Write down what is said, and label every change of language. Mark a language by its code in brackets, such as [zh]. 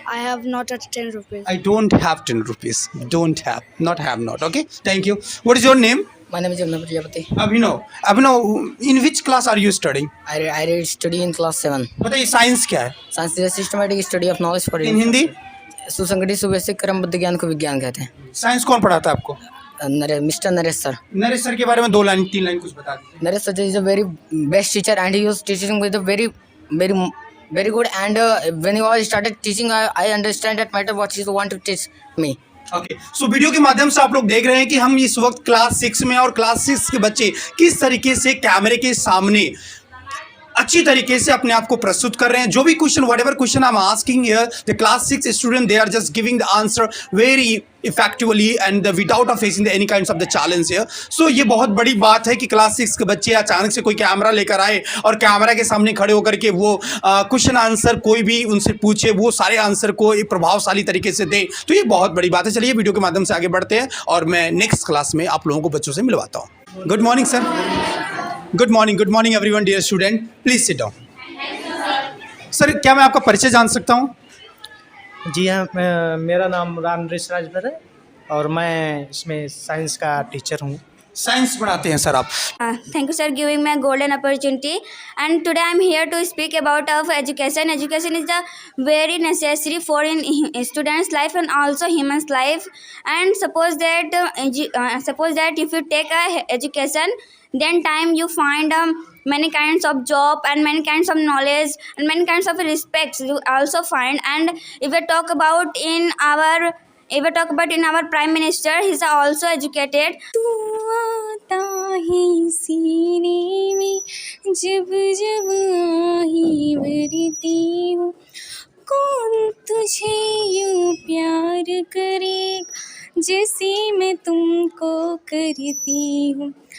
[en] I have not a 10 rupees. I don't have 10 rupees. Don't have. Not have not. Okay. Thank you. What is your name? My name is Abhinav Prajapati. Abhinav, in which class are you studying? I study in class 7. [hi] बताइए science क्या है? [en] Science is a systematic study of knowledge for in Hindi [hi] सुसंगठित सुव्यवस्थित क्रमबद्ध ज्ञान को विज्ञान कहते हैं। साइंस कौन पढ़ाता है आपको? Mister Naresh sir. Naresh sir के बारे में 2 लाइन 3 लाइन कुछ बता दीजिए। [en] Naresh sir is a very best teacher and he was teaching with a very good and when he was started teaching I understand that matter what he want to teach me. [hi] Okay so video के माध्यम से आप लोग देख रहे हैं कि हम इस वक्त क्लास 6 में और क्लास 6 के बच्चे किस तरीके से कैमरे के सामने अच्छी तरीके से अपने आप को प्रस्तुत कर रहे हैं। जो भी question [en] Whatever question I am asking here the class 6 student they are just giving the answer very effectively and without facing any kinds of the challenge here. [hi] सो ये बहुत बड़ी बात है कि क्लास 6 के बच्चे अचानक से कोई कैमरा लेकर आए और कैमरा के सामने खड़े होकर के वो क्वेश्चन आंसर कोई भी उनसे पूछे वो सारे आंसर को एक प्रभावशाली तरीके से दें, तो ये बहुत बड़ी बात है। चलिए वीडियो के माध्यम से आगे बढ़ते हैं और मैं नेक्स्ट क्लास में आप लोगों को बच्चों से मिलवाता हूँ। [en] Good morning sir. Good morning everyone dear student, please sit down. [hi] Sir क्या मैं आपका परिचय जान सकता हूँ? जी हाँ, मेरा नाम राम नरेश राजभर है और मैं इसमें साइंस का टीचर हूँ। साइंस पढ़ाते हैं सर आप? [en] Thank you, sir, giving me a golden opportunity. And today I'm here to speak about of education. Education is the very necessary for in students' life and also human's life. And suppose that if you take a education, then time you find many kinds of job and many kinds of knowledge and many kinds of respects you also find. And if we talk about in our prime minister, he's also educated. [hi] तू आता है सीने में जब जब आही भरती हूँ, कौन तुझे यूँ प्यार करेगा जैसे मैं तुमको करती हूँ।